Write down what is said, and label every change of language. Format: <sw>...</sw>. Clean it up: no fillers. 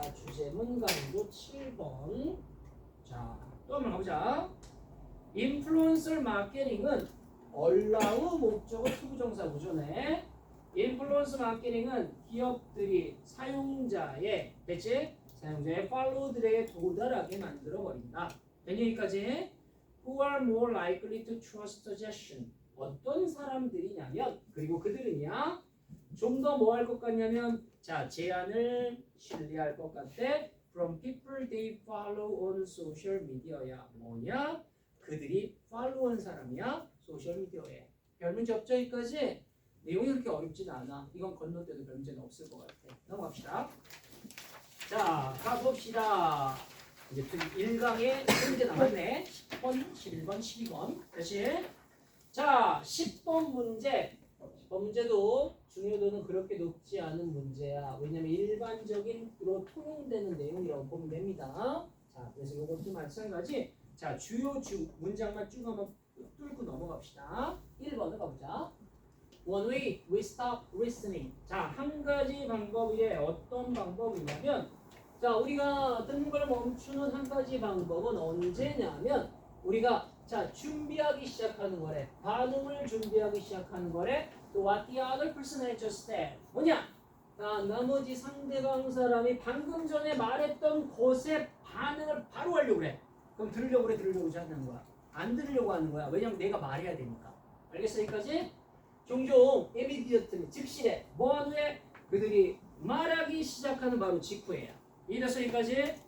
<ko>주제문 강조 7번. 자, 또 한번 가보자. 인플루언서 마케팅은 allow 목적어 투부정사 보존해. 인플루언서 마케팅은 기업들이 사용자의 대체 사용자의 팔로워들에게 도달하게 만들어 버린다. 된 얘기까지.</ko> <en>Who are more likely to trust suggestion?</en> <ko>어떤 사람들이냐면 그리고 그들은요 좀 더 뭐 할 것 같냐면 자 제안을 신뢰할 것 같아.</ko> <en>From people they follow on social media야.</en> <ko>뭐냐? 그들이 팔로우한 사람이야 소셜 미디어에. 별 문제 없죠 여기까지? 내용이 그렇게 어렵진 않아. 이건 건너뛰어도 별 문제는 없을 것 같아. 넘어갑시다. 자 가봅시다. 이제 1강에 문제 남았네. 10번, 11번, 12번. 다시. 자 10번 문제. 10번 문제도 중요도는 그렇게 높지 않은 문제야. 왜냐면 일반적인로 통용되는 내용이라고 보면 됩니다. 자 그래서 이것도 마찬가지. 자 주요 문장만 쭉 한번 뚫고 넘어갑시다. 1번을 가보자.</ko> <en>One way we stop listening.</en> <ko>자 한 가지 방법이래. 어떤 방법이냐면 자 우리가 듣는 걸 멈추는 한 가지 방법은 언제냐면 우리가 자 준비하기 시작하는 거래. 반응을 준비하기 시작하는 거래.</ko> <en>또 what the other person has just said.</en> <ko>뭐냐? 나머지 상대방 사람이 방금 전에 말했던 것에 반응을 바로 하려고 그래. 그럼 들으려고 그래, 들으려고 하는 거야. 안 들으려고 하는 거야. 왜냐면 내가 말해야 되니까. 알겠어 여기까지? 종종 immediately 즉시에 뭐하는 애? 그들이 말하기 시작하는 바로 직후에야. 이해됐어 여기까지?</ko>